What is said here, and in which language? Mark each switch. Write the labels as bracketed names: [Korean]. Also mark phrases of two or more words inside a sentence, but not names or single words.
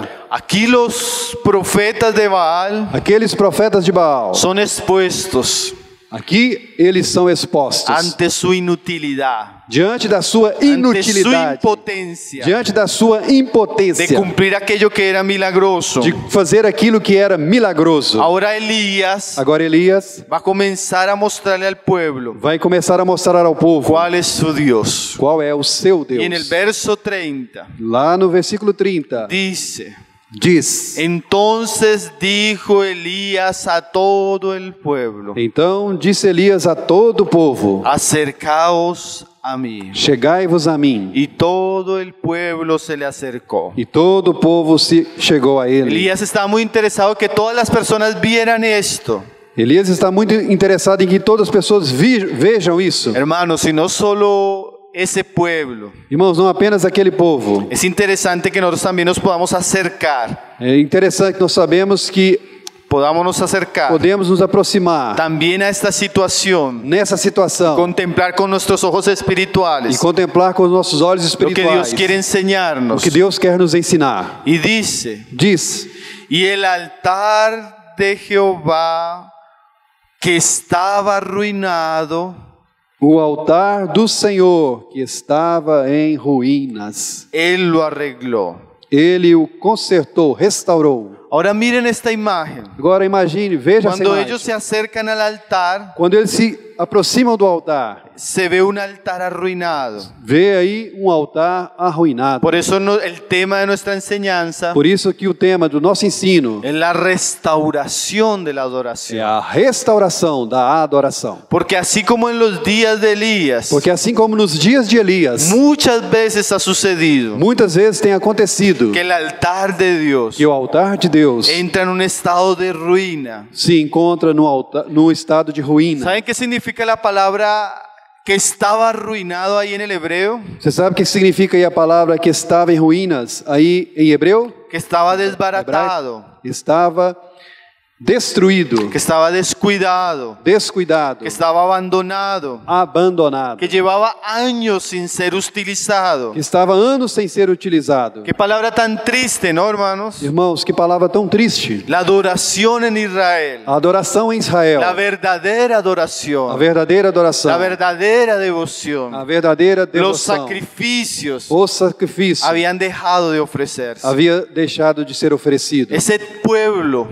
[Spanish] Aquí los profetas de Baal [Portuguese] Aqueles profetas de Baal, [Spanish] son expuestos [Portuguese] aqui eles são expostos [Spanish] ante su inutilidad, [Portuguese] diante da sua [Spanish] ante su [Portuguese] inutilidade, [Spanish] impotencia [Portuguese] diante da sua [Spanish] de [Portuguese] impotência [Spanish] cumplir aquello que era milagroso. [Portuguese] de fazer aquilo que era milagroso. [Spanish] Ahora Elías [Portuguese] Agora Elias [Spanish] va a comenzar a mostrarle al pueblo [Portuguese] vai começar a mostrar ao povo [Spanish] cuál es su Dios. [Portuguese] qual é o seu [Spanish] Y en el [Portuguese] Deus. [Spanish] verso 30 [Portuguese] Lá no versículo 30 [Spanish] dice: [Portuguese] diz: [Spanish] entonces dijo Elías a todo el pueblo: [Portuguese] Então disse Elias a todo o povo: [Spanish] acercaos a mí. [Portuguese] chegai-vos a mim. [Spanish] Y todo el pueblo se le acercó. [Portuguese] E todo o povo se chegou a ele. [Spanish] Elías estaba muy interesado que todas las personas vieran esto. [Portuguese] Elias está muito interessado em que todas as pessoas vejam isso. [Spanish] Hermanos, y no solo ese pueblo. [Portuguese] Irmãos, não apenas aquele povo. [Spanish] Es interesante que nosotros también nos podamos acercar. [Portuguese] É interessante que nós sabemos que [Spanish] Podamos nos acercar [Portuguese] podemos nos aproximar [Spanish] también a esta situación, [Portuguese] nessa situação [Spanish] contemplar con nuestros ojos [Portuguese] e [Spanish] espirituales [Portuguese] contemplar com os nossos olhos [Spanish] lo que Dios [Portuguese] espirituais [Spanish] quiere [Portuguese] o [Spanish] enseñarnos. [Portuguese] que Deus quer nos ensinar. [Spanish] Y dice: [Portuguese] Diz: [Spanish] y el altar de Jehová que estaba arruinado, [Portuguese] o altar do Senhor que estava em ruínas, [Spanish] Él lo arregló. [Portuguese] Ele o consertou, restaurou. [Spanish] Ahora miren esta imagen. [Portuguese] Agora imagine, veja essa [Spanish] Cuando [Portuguese] imagem. [Spanish] ellos se acercan al altar, [Portuguese] Quando eles se aproximam do altar, [Spanish] se ve un altar arruinado. [Portuguese] vê aí um altar arruinado. [Spanish] Por eso el tema de nuestra enseñanza [Portuguese] Por isso que o tema do nosso ensino [Spanish] es la restauración de la [Portuguese] é [Spanish] adoración. [Portuguese] a restauração da adoração. [Spanish] Porque así como en los días de Elías, [Portuguese] Porque assim como nos dias de Elias, [Spanish] muchas veces ha sucedido [Portuguese] muitas vezes tem acontecido [Spanish] que el altar de Dios [Portuguese] que o altar de Deus [Spanish] entra en un estado de ruina. [Portuguese] se encontra no estado de ruína. [Spanish] ¿Saben qué significa la palabra que estaba arruinado ahí en el hebreo? [Portuguese] Você sabe o que significa aí a palavra que estava em ruínas aí em hebreu? [Spanish] Que estaba desbaratado, [Portuguese] Estava destruído, [Spanish] que estaba descuidado, [Portuguese] descuidado, [Spanish] que estaba abandonado, [Portuguese] abandonado, [Spanish] que llevaba años sin ser utilizado. [Portuguese] que estava anos sem ser utilizado. [Spanish] Qué palabra tan triste, ¿no, hermanos? [Portuguese] Irmãos, que palavra tão triste. [Spanish] La adoración en Israel, [Portuguese] A adoração em Israel, [Spanish] la verdadera [Portuguese] a [Spanish] adoración, [Portuguese] verdadeira adoração, [Spanish] la verdadera [Portuguese] a [Spanish] devoción, [Portuguese] verdadeira [Spanish] los [Portuguese] devoção, [Spanish] sacrificios [Portuguese] o sacrifício [Spanish] habían dejado de ofrecerse. [Portuguese] havia deixado de ser oferecido. [Spanish] Ese pueblo,